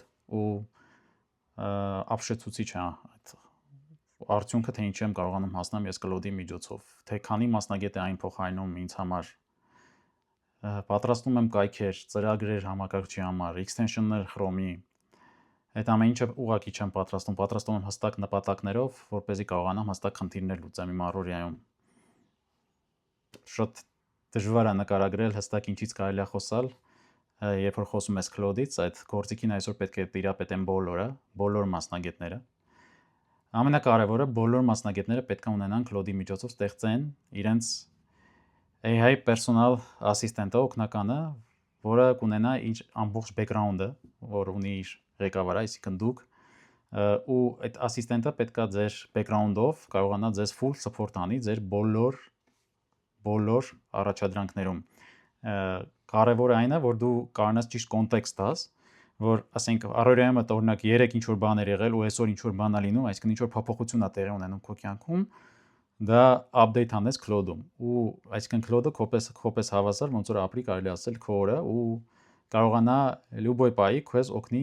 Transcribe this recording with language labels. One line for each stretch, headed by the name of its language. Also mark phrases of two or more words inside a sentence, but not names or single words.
Armenian: ու ապշեցուցիչ է այդ արդյունքը, թե ինչի եմ կարողանում հասնել ես Claude-ի միջոցով, թե քանի մասնագետ է այն փոխարինում ինձ համար։ Պատրաստում եմ կայքեր, ծրագրեր համակարգչի համար, extension-ներ Chrome-ի։ Այդ ամեն ինչը ուղղակի չեմ պատրաստում եմ հստակ նպատակներով, որպեսզի կարողանամ հստակ խնդիրներ լուծեմ իմ առօրյայում։ Շատ դժվար է նկարագրել հստակ ինչից կարելի է խոսալ, երբ որ խոսում ես Claude-ից, այդ գործիքին այսօր պետք է տիրապետեն բոլոր մասնագետները։ Ամենակարևորը բոլոր մասնագետները պետք է ունենան Claude-ի միջոցով ստեղծեն իրենց
English: AI personal assistant-
Armenian: ը, օգնականը, որը կունենա իր ամբողջ background-ը, որ ունի իր ղեկավարը, այսինքն դուք, ու այդ assistant-ը պետք է ձեր background-ով կարողանա ձեզ
English: full support
Armenian: անի ձեր բոլոր առաջադրանքներում։ Կարևորը այն է, որ դու կարողանաս ճիշտ կոնտեքստ տաս, որ ասենք առօրյայում օրինակ 3 ինչ որ բան էր եղել ու այսօր ինչ որ բան է լինում, այսինքն ինչ որ փոփոխություն է տեղի ունենում քո կյանքում, դա update անես Claude-ում ու այսինքն Claude-ը քոպես հավասար ոնց որ ապրի կարելի ասել քո օրը ու կարողանա լյուբոյ պայի քեզ օգնի